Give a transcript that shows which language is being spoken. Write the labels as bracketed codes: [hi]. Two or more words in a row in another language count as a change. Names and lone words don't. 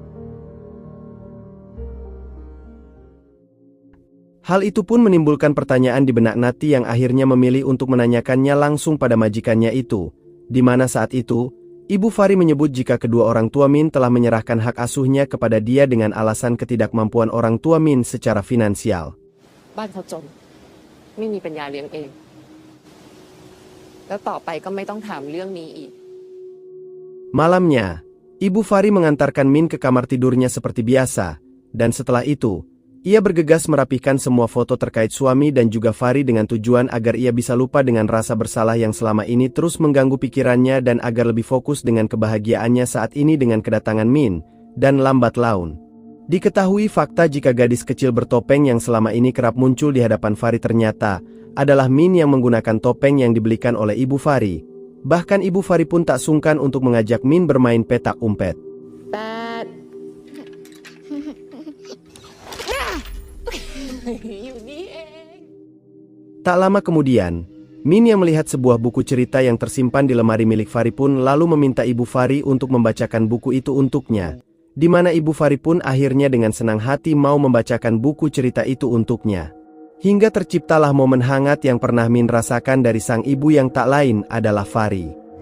[id] Hal itu pun menimbulkan pertanyaan di benak Nati yang akhirnya memilih untuk menanyakannya langsung pada majikannya itu, di mana saat itu, Ibu Fari menyebut jika kedua orang tua Min telah menyerahkan hak asuhnya kepada dia dengan alasan ketidakmampuan orang tua Min secara finansial. [th] บ้านเขาจนไม่มีปัญญาเลี้ยงเอง แล้วต่อไปก็ไม่ต้องถามเรื่องนี้อีก [id] Malamnya, Ibu Fari mengantarkan Min ke kamar tidurnya seperti biasa, dan setelah itu, ia bergegas merapihkan semua foto terkait suami dan juga Fari dengan tujuan agar ia bisa lupa dengan rasa bersalah yang selama ini terus mengganggu pikirannya dan agar lebih fokus dengan kebahagiaannya saat ini dengan kedatangan Min, dan lambat laun. Diketahui fakta jika gadis kecil bertopeng yang selama ini kerap muncul di hadapan Fari ternyata adalah Min yang menggunakan topeng yang dibelikan oleh Ibu Fari. Bahkan Ibu Fari pun tak sungkan untuk mengajak Min bermain petak umpet. [th] แปด อยู่นี่เอง [id] Tak lama kemudian, Min yang melihat sebuah buku cerita yang tersimpan di lemari milik Fari pun lalu meminta Ibu Fari untuk membacakan buku itu untuknya, di mana Ibu Fari pun akhirnya dengan senang hati mau membacakan buku cerita itu untuknya. Hingga terciptalah momen hangat yang pernah Min rasakan dari sang ibu yang tak lain adalah Fari.